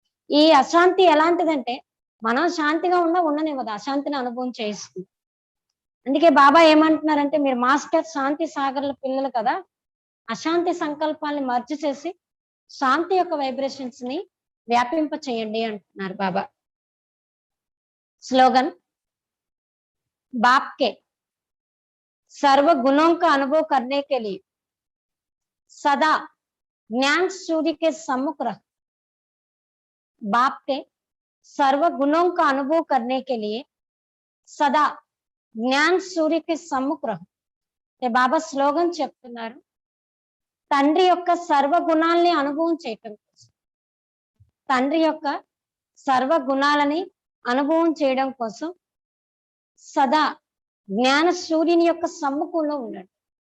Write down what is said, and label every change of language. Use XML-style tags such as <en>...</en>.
<te>ఈ అశాంతి ఎలాంటిదంటే మనం శాంతిగా ఉండనివ్వదు, అశాంతిని అనుభవం చేస్తుంది. అందుకే బాబా ఏమంటున్నారంటే మీరు మాస్టర్ శాంతి సాగర్ల పిల్లలు కదా, అశాంతి సంకల్పాన్ని మర్జ్ చేసి శాంతి యొక్క వైబ్రేషన్స్ ని వ్యాపింప చేయండి అంటున్నారు బాబా.</te> <hi>स्लोगन बाप के सर्व गुणों का अनुभव करने के लिए सदा ज्ञान सूर्य के सम्मुख रह. बाप के सर्व गुणों का अनुभव करने के लिए सदा జ్ఞాన్ సూర్యకి సమ్ముఖ.</hi> <te>బాబా స్లోగన్ చెప్తున్నారు తండ్రి యొక్క సర్వ గుణాలని అనుభవం చేయటం కోసం, తండ్రి యొక్క సర్వ గుణాలని అనుభవం చేయడం కోసం సదా జ్ఞాన సూర్యుని యొక్క సమ్ముఖంలో ఉండండి.</te>